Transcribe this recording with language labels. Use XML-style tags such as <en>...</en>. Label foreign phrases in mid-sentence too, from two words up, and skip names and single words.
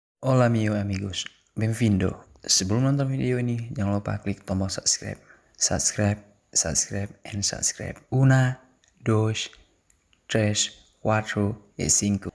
<es>Hola amigos, benvindo.</es> <id>Sebelum nonton video ini, jangan lupa klik tombol subscribe. Subscribe,</id> <en>and subscribe.</en> <es>Una, dos, tres, cuatro, y cinco.</es>